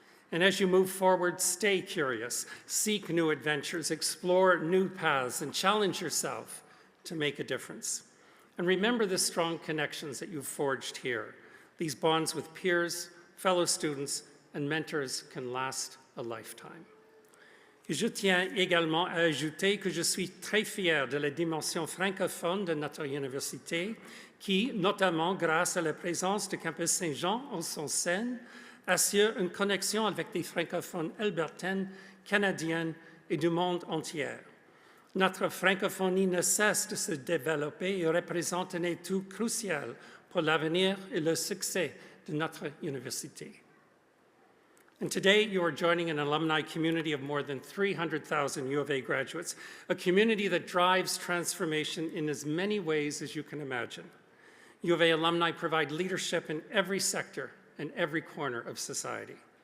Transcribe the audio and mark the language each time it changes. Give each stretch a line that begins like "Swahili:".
English: And as you move forward, stay curious, seek new adventures, explore new paths, and challenge yourself to make a difference. And remember the strong connections that you've forged here. These bonds with peers, fellow students, and mentors can last a lifetime.
French: Et je tiens également à ajouter que je suis très fier de la dimension francophone de notre université, qui, notamment grâce à la présence du campus Saint-Jean en son sein, assure une connexion avec des francophones albertaines, canadiennes et du monde entier. Notre francophonie ne cesse de se développer et représente un atout crucial pour l'avenir et le succès de notre université.
English: And today, you are joining an alumni community of more than 300,000 U of A graduates, a community that drives transformation in as many ways as you can imagine. U of A alumni provide leadership in every sector and every corner of society.